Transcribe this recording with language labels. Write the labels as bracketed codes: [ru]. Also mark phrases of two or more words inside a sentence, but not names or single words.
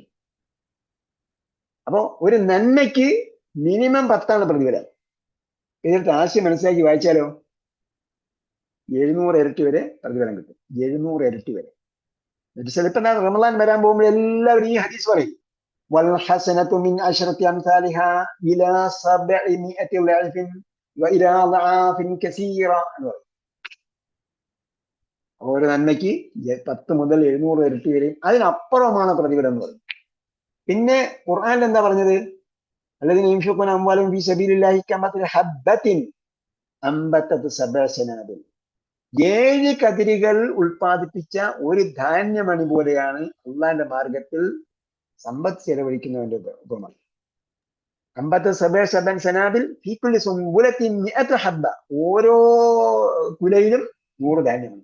[ml] അപ്പോ ഒരു നന്മയ്ക്ക് മിനിമം 10 പ്രതിഫലം. ഇതിന്റെ ആശയം മനസ്സിലാക്കി വായിച്ചാലോ 700 ഇരട്ടി വരെ പ്രതിഫലം കിട്ടും. 700 ഇരട്ടി വരെ. ചിലപ്പോ റമളാൻ വരാൻ പോകുമ്പോൾ എല്ലാവരും ഈ ഹദീസ് പറയും, [ar] والحسنة من 10 أمثالها إلى 700 ضعف وإلى أضعاف كثيرة. [ml] ഒരു നന്മയ്ക്ക് 10 മുതൽ 700 ഇരട്ടി വരെയും അതിനപ്പുറമാണ് പ്രതിഫലം എന്ന് പറയുന്നത്. പിന്നെ ഖുർആനിൽ എന്താ പറഞ്ഞത്? [ar] الذين ينفقون أموالهم في سبيل الله كمثل حبة أنبتت 7 سنابل. [ml] 7 കതിരുകൾ ഉൽപ്പാദിപ്പിച്ച ഒരു ധാന്യമണി പോലെയാണ് അള്ളാന്റെ മാർഗത്തിൽ സമ്പത്ത് ചെലവഴിക്കുന്നവന്റെ ഉപമ. [ar] أنبتت سبع سنابل في كل سنبلة مائة حبة, [ml] ഓരോ കുലയിലും 100 ധാന്യമാണ്.